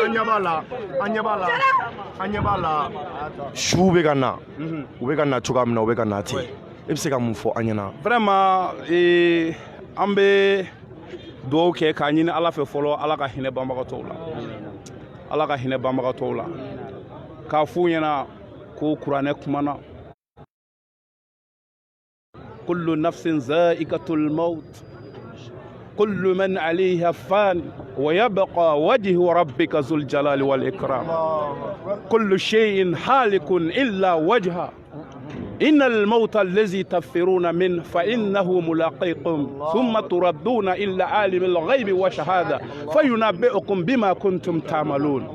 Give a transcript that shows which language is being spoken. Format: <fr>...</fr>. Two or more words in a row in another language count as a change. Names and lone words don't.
<bm>an ɲɛ b'a la su bɛ ka na u bɛ ka na cogoya min na u bɛ ka na ten e bɛ se ka mun fɔ an ɲɛna vraiment an bɛ dugawu kɛ k'a ɲini ala fɛ fɔlɔ ala ka hinɛ banbagatɔw la ala ka hinɛ banbagatɔw la k'a f'u ɲɛna ko kuranɛ kumana</bm> <ar>كل نفس ذائقة الموت كل من عليها فان ويبقى وجه ربك ذو الجلال والإكرام كل شيء حالك إلا وجهه إن الموت الذي تفرون منه فإنه ملاقيكم ثم تردون إلى عالم الغيب والشهادة فينبئكم بما كنتم تعملون.</ar>